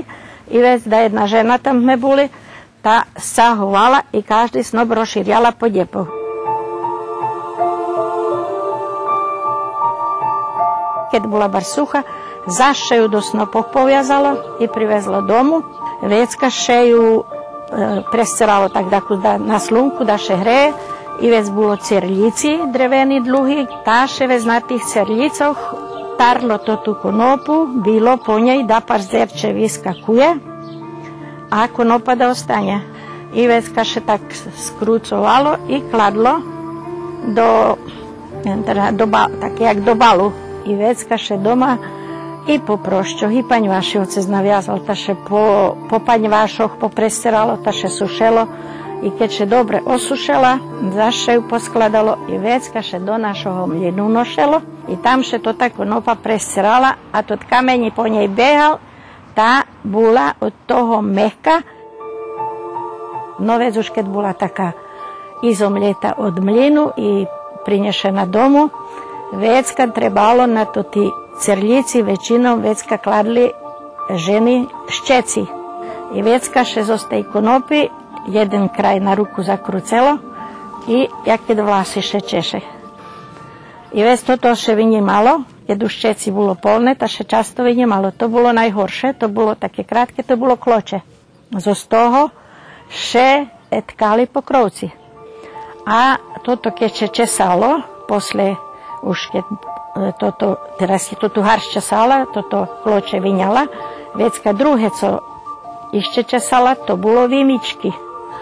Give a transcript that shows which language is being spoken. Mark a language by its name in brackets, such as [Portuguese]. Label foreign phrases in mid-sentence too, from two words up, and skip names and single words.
[Slovak] I vec, da jedna žena tam sme boli, tá sahovala i každý snob rozšíriala po depoch. Keď bola bar sucha, zaše ju do snopov poviazalo i privezlo domu. Vecka še ju presceralo tak na slunku, da še hreje. I vec bolo cerlici drevení dluhy. Táše vec na tých cerlicoch tarlo to tú konopu, bilo po nej, da par zerče vyskakuje. A konopa da ostane. I vecka še tak skrucovalo i kladlo tak jak do balu. I vecka še doma i po prošťoch, i paňvaši otec naviazal, ta še po paňvašoch popresteralo, ta še sušelo. I keď še dobre osušela, zaše ju poskladalo i vecka še do našoho mlynu nošelo. I tam še to ta konopa presterala a tot kameni po nej behal. Tá bola od toho mehka. No vec už keď bola taká izomleta od mlynu i prinešena domu, vecka trebalo na to tí cerlici, väčšinou vecka kladli ženy ščeci. I vecka še zo tej konopy jeden kraj na ruku zakrucelo i jaké vlasy še češe. I vec toto še vynímalo, keď už ščeci bolo polné, ta še často vynímalo. To bolo najhoršie, to bolo také krátke, to bolo kloče. Zo z toho še tkali pokrovci. A toto keď še česalo, posle už keď teraz je to tu harš česala, toto kloče vyňala, vecka druhé, co ešte česala, to bolo výmičky.